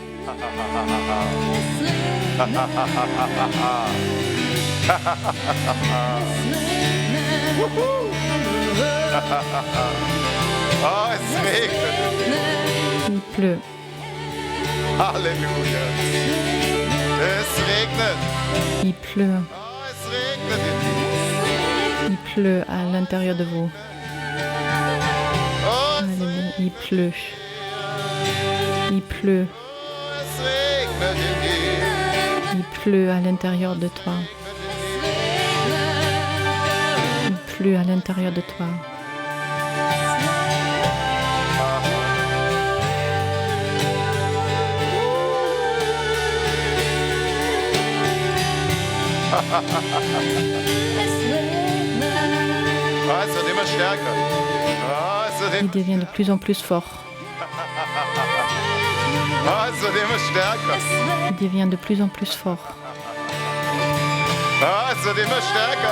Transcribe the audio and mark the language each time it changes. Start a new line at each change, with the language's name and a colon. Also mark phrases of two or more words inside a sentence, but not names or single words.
French: Il pleut.
German: Halleluja. Es regnet.
French: Il pleut.
German: Es regnet in dir.
French: Il pleut à l'intérieur de vous. Alléluia. Il pleut. Il pleut.
German: Es regnet in dir.
French: Il pleut à l'intérieur de toi. Il pleut à l'intérieur de toi.
German: Ah, es wird immer stärker. Ah, es wird
French: Il devient de plus en plus fort.
German: immer stärker.
French: Il devient de plus en plus fort.
German: Ah, es wird immer stärker.